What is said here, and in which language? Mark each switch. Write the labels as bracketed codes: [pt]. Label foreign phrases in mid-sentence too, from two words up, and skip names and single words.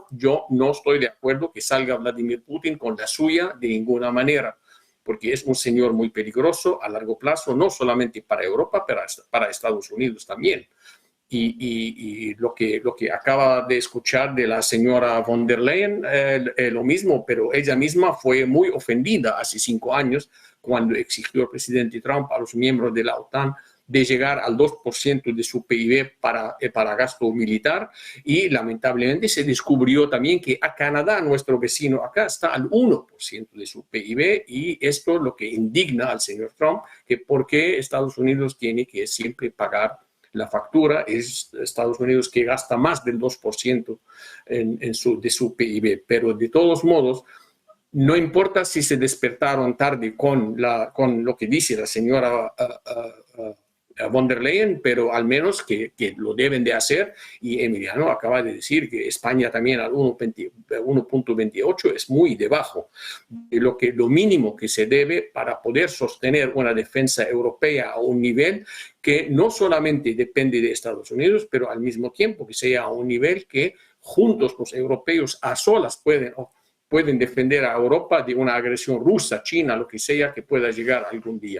[es] Yo no estoy de acuerdo que salga Vladimir Putin con la suya de ninguna manera, porque es un señor muy peligroso a largo plazo, no solamente para Europa, pero para Estados Unidos también. Y lo que acaba de escuchar de la señora von der Leyen, lo mismo, pero ella misma fue muy ofendida hace 5 años cuando exigió el presidente Trump a los miembros de la OTAN de llegar al 2% de su PIB para gasto militar, y lamentablemente se descubrió también que a Canadá, nuestro vecino acá, está al 1% de su PIB, y esto es lo que indigna al señor Trump, que por qué Estados Unidos tiene que siempre pagar la factura. Es Estados Unidos que gasta más del 2% de su PIB, pero de todos modos, no importa si se despertaron tarde con lo que dice la señora von der Leyen, pero al menos que lo deben de hacer. Y Emiliano acaba de decir que España también al 1.28 es muy debajo de lo mínimo que se debe para poder sostener una defensa europea a un nivel que no solamente depende de Estados Unidos, pero al mismo tiempo que sea a un nivel que juntos los europeos a solas pueden defender a Europa de una agresión rusa, china, lo que sea que pueda llegar algún día.